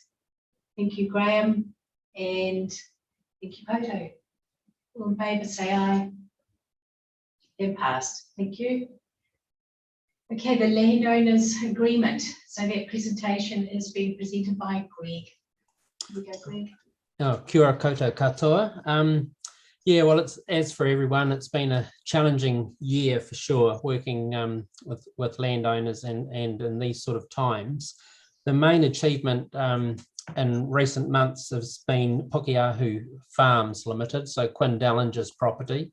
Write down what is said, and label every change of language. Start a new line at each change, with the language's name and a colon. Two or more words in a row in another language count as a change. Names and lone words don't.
English: Thank you, Graham, and thank you, Poto. All in favour, say aye. They're passed. Thank you. Okay, the Landowners Agreement. So that presentation is being presented by Greg. Here we go, Greg.
Māori: Oh, kia ora koutou katoa.
English: Yeah, well, it's, as for everyone, it's been a challenging year for sure, working with landowners and in these sort of times. The main achievement in recent months has been Pukeahu Farms Limited, so Quinn Dellinger's property.